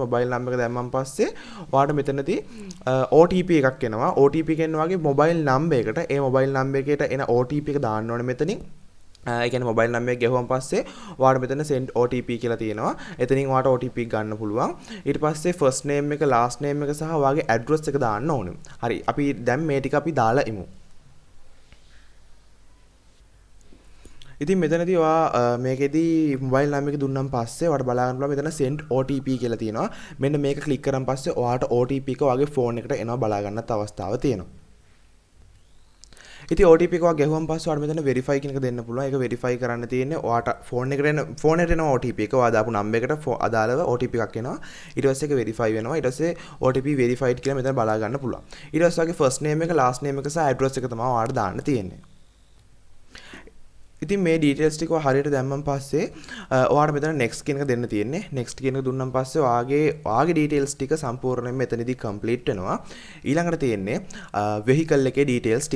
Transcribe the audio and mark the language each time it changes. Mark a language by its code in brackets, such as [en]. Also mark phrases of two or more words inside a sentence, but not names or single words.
[en] mobile number [si] එක දැම්මන් පස්සේ ඔයාට මෙතනදී OTP එකක් එනවා. OTP කියන්නේ ඔයාගේ [en] mobile number [si] එකට ඒ [en] mobile number [si] එකට එන OTP එක දාන්න ඕනේ මෙතනින්. ඒ කියන්නේ [en] mobile number [si] එක ගැහුවම පස්සේ ඔයාට මෙතන [en] send OTP [si] කියලා තියෙනවා. එතනින් ඔයාට OTP ගන්න පුළුවන්. ඊට පස්සේ [en] first name [si] එක [en] last name [si] එක සහ ඔයාගේ address එක දාන්න ඕනේ. හරි. අපි දැන් මේ ටික අපි දාලා ඉමු. ඉතින් මෙතනදී ඔයා මේකෙදී [en] mobile number [si] එක දුන්නාන් පස්සේ ඔයාට බලා ගන්න පුළුවන් මෙතන [en] send OTP [si] කියලා තියෙනවා. මෙන්න මේක click කරන් පස්සේ ඔයාට OTP එක ඔයාගේ phone එකට එනවා බලා ගන්නත් අවස්ථාව තියෙනවා. ඉතින් OTP එක ඔයා ගැහුවම පස්සේ ඔයාට මෙතන verify කියන එක දෙන්න පුළුවන්. ඒක verify කරන්න තියෙන්නේ ඔයාට phone එකට එන OTP එක ඔයා දාපු number එකට අදාළව OTP එකක් එනවා. ඊට පස්සේ ඒක verify වෙනවා. ඊට පස්සේ [en] OTP verified [si] කියලා මෙතන බලා ගන්න පුළුවන්. ඊට පස්සේ ඔයාගේ [en] first name [si] එක [en] last name [si] එක සහ address එක තමයි ඔයාට දාන්න තියෙන්නේ. ඉතින් මේ details ටික හරියට දැම්මන් පස්සේ ඔයාට මෙතන next කියන එක දෙන්න තියෙන්නේ. next කියන එක දුන්නාන් පස්සේ ඔයාගේ details ටික සම්පූර්ණයෙන් මෙතනදී complete වෙනවා. ඊළඟට තියෙන්නේ vehicle එකේ details ටික.